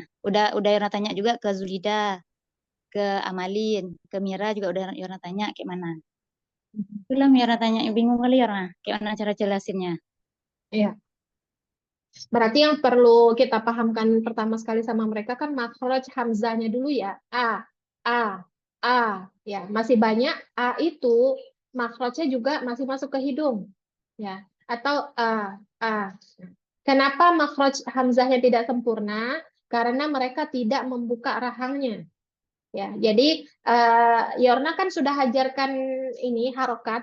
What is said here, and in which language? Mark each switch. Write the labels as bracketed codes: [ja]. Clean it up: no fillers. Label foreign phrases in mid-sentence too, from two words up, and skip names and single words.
[id] Udah Yora tanya juga ke Zulida, ke Amalin, ke Mira juga udah Yora tanya kayak mana. Belum Yora tanya, bingung kali Yora, kayak mana cara jelasinnya. Iya. Berarti yang perlu kita pahamkan pertama sekali sama mereka kan makhraj hamzahnya dulu ya. A, A. Ya, masih banyak A itu makhrajnya juga masih masuk ke hidung. Ya, atau A. Kenapa makhraj hamzahnya tidak sempurna? Karena mereka tidak membuka rahangnya. Ya, jadi Yorna kan sudah ajarkan ini harokat.